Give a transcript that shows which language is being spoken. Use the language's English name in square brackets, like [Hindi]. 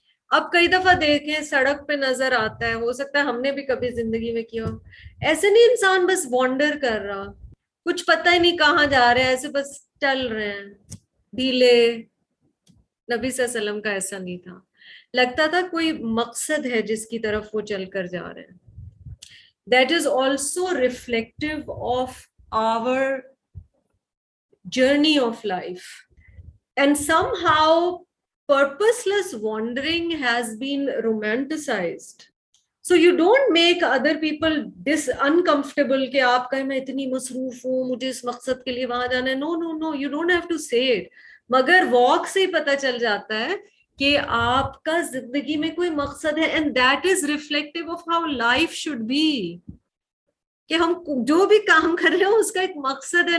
[Urdu] اب کئی دفعہ دیکھیں سڑک پہ نظر آتا ہے, ہو سکتا ہے ہم نے بھی کبھی زندگی میں کیا ہو, ایسے نہیں انسان بس وانڈر کر رہا, کچھ پتہ ہی نہیں کہاں جا رہے ہیں, ایسے بس چل رہے ہیں ڈھیلے. نبی صلی اللہ علیہ وسلم کا ایسا نہیں تھا, لگتا تھا کوئی مقصد ہے جس کی طرف وہ چل کر جا رہے ہیں. [English] That is also reflective of our journey of life. And somehow purposeless wandering has been romanticized. So you don't make other people uncomfortable [Urdu] کہ آپ کہیں میں اتنی مصروف ہوں مجھے اس مقصد کے لیے وہاں جانا ہے. [English] No, no, no, you don't have to say it. [Urdu] مگر واک سے ہی پتہ چل جاتا ہے کہ آپ کا زندگی میں کوئی مقصد ہے, [English] and that is reflective of how life should be, [Urdu] کہ ہم جو بھی کام کر رہے ہیں اس کا ایک مقصد ہے.